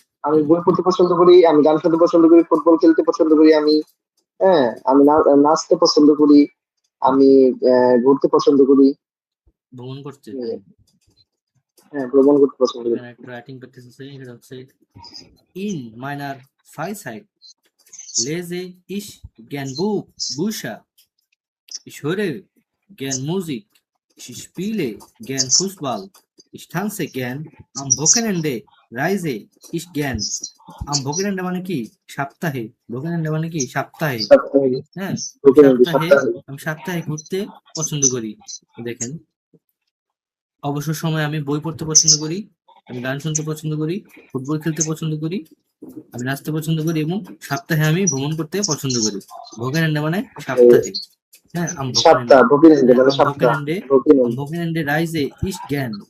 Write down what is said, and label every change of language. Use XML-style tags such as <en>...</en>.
<bn>আমি বই পড়তে পছন্দ করি, আমি গান শুনতে পছন্দ করি, ফুটবল খেলতে পছন্দ করি, আমি হ্যাঁ আমি নাচতে পছন্দ করি, আমি ঘুরতে পছন্দ করি, ভ্রমণ করতে। হ্যাঁ ভ্রমণ করতে পছন্দ করি। এখানে একটা রাইটিং প্র্যাকটিস আছে, এটা হচ্ছে</bn> <de>ইন মাইনার Freizeit lese ich gern Bücher. Ich höre gern Musik. Ich spiele gern Fußball. Ich tanze gern. Am Wochenende reise ich gern. Am Wochenende</de> <bn>মানে কি? সপ্তাহে। Wochenende মানে কি? সপ্তাহে। সপ্তাহে হ্যাঁ, সপ্তাহে আমি সপ্তাহে ঘুরতে পছন্দ করি। দেখেন, অবসর সময়ে আমি বই পড়তে পছন্দ করি, আমি গান শুনতে পছন্দ করি, ফুটবল খেলতে পছন্দ করি, আমি নাচতে পছন্দ করি এবং সপ্তাহে আমি ভ্রমণ করতে পছন্দ করি। ভোকেনেন্ডে মানে সপ্তাহে।</bn> <de>হ্যাঁ, am Wochenende।</de> <bn>সপ্তাহ ভোকিনেন্ডে হ্যাঁ, মানে</bn> <de>am</de> <bn>সপ্তাহ</bn> <de>Wochenende, am ভোকিনেন্ডে Wochenende reise ich gern।</de>